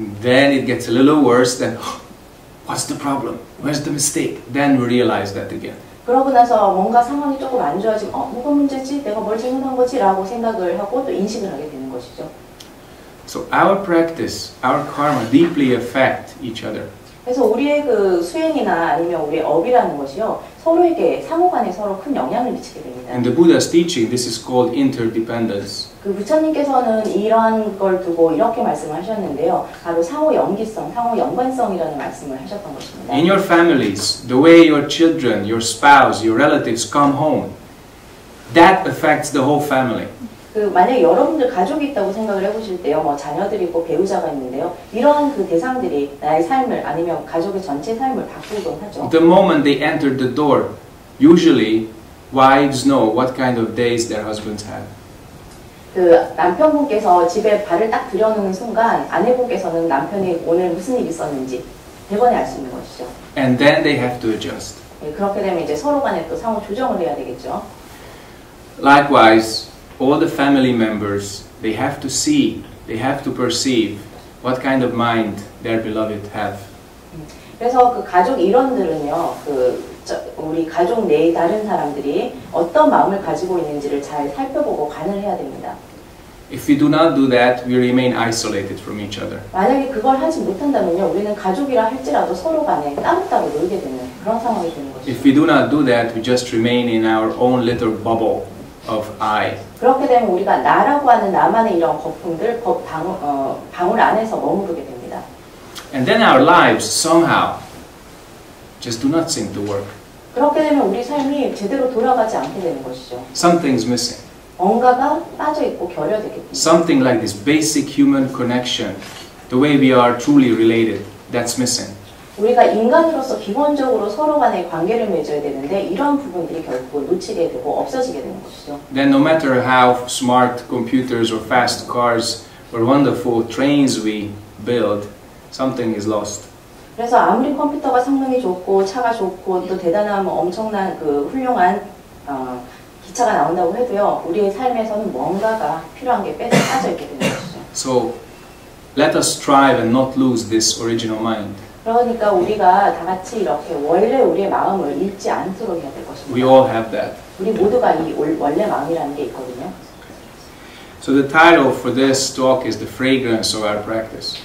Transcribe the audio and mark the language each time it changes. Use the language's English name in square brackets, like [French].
[English] Then it gets a little worse. Then, what's the problem? Where's the mistake? Then we realize that again. [Korean] 그러고 나서 뭔가 상황이 조금 안 좋아지면 뭐가 문제지? 내가 뭘 잘못한 거지? 라고 생각을 하고 또 인식을 하게 되는 것이죠. [English] So our practice, our karma deeply affect each other. [Korean] 그래서 우리의 그 수행이나 아니면 우리의 업이라는 것이요, 서로에게 상호간에 서로 큰 영향을 미치게 됩니다. [English] In the Buddha's teaching, this is called interdependence. [Korean] 그 부처님께서는 이러한 걸 두고 이렇게 말씀을 하셨는데요. 바로 상호 연기성, 상호 연관성이라는 말씀을 하셨던 것입니다. [English] In your families, the way your children, your spouse, your relatives come home, that affects the whole family. [Korean] 그 만약에 여러분들 가족이 있다고 생각을 해보실 때요, 뭐 자녀들이 있고 배우자가 있는데요, 이러한 그 대상들이 나의 삶을 아니면 가족의 전체 삶을 바꾸곤 하죠. [English] The moment they enter the door, usually wives know what kind of days their husbands had. [Korean] 그 남편분께서 집에 발을 딱 들여놓는 순간 아내분께서는 남편이 오늘 무슨 일이 있었는지 대번에 알 수 있는 것이죠. [English] And then they have to adjust. [Korean] 네, 그렇게 되면 이제 서로 간에 또 상호 조정을 해야 되겠죠. [English] Likewise, all the family members, they have to see, they have to perceive what kind of mind their beloved have. [Korean] 그래서 그 가족 일원들은요, 우리 가족 내 다른 사람들이 어떤 마음을 가지고 있는지를 잘 살펴보고 관을 해야 됩니다. [English] If we do not do that, we remain isolated from each other. [Korean] 만약에 그걸 하지 못한다면요, 우리는 가족이라 할지라도 서로 간에 따로따로 놀게 되는 그런 상황이 되는 것이죠. [English] If we do not do that, we just remain in our own little bubble of I. [Korean] 그렇게 되면 우리가 나라고 하는 나만의 이런 거품들, 방울 안에서 머무르게 됩니다. [English] And then our lives somehow just do not seem to work. [Korean] 그렇게 되면 우리 삶이 제대로 돌아가지 않게 되는 것이죠. [English] Something's missing. [Korean] 뭔가가 빠져있고 결여되게 됩니다. [English] Something like this basic human connection, the way we are truly related, that's missing. [Korean] 우리가 인간으로서 기본적으로 서로 간의 관계를 맺어야 되는데 이런 부분들이 결국 놓치게 되고 없어지게 되는 것이죠. [English] Then no matter how smart computers or fast cars or wonderful trains we build, something is lost. [Korean] 그래서 아무리 컴퓨터가 성능이 좋고 차가 좋고 또 대단한 엄청난 그 훌륭한 기차가 나온다고 해도요, 우리의 삶에서는 뭔가가 필요한 게 빠져 있게 되는 것이죠. [English] So let us strive and not lose this original mind. [Korean] 그러니까 우리가 다 같이 이렇게 원래 우리의 마음을 잃지 않도록 해야 될 것입니다. [English] We all have that. [Korean] 우리 모두가 이 원래 마음이라는 게 있거든요. [English] So the title for this talk is The Fragrance of Our Practice.